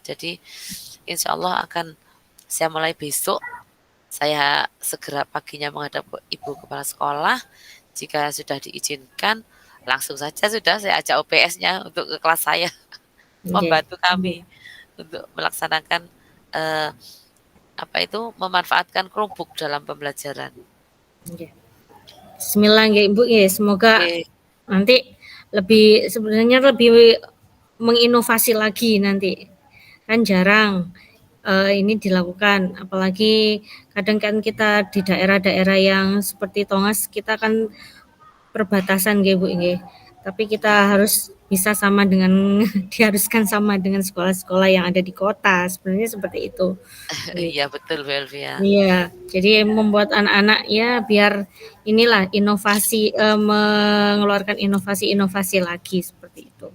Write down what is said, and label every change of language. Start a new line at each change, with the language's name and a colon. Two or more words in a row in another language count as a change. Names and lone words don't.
Indonesian: Jadi
Arabic: إن شاء الله
Indonesian: akan saya mulai besok, saya segera paginya menghadap ke ibu kepala sekolah, jika sudah diizinkan, langsung saja sudah saya ajak OPS-nya untuk ke kelas saya, Nggih. membantu kami untuk melaksanakan, eee, apa itu, memanfaatkan Chromebook dalam pembelajaran. Nggih. Bismillah nggih Ibu nggih, semoga Oke, nanti sebenarnya lebih menginovasi lagi nanti. Kan jarang ini dilakukan, apalagi kadang kan kita di daerah-daerah yang seperti Tongas kita kan perbatasan nggih Bu nggih. Tapi kita iya. harus bisa sama dengan diharuskan sama dengan sekolah-sekolah yang ada di kota, sebenarnya seperti itu. Nggih. Iya betul Bu Elvi ya. Iya, jadi membuat anak-anak ya biar inilah inovasi, mengeluarkan inovasi-inovasi lagi seperti itu.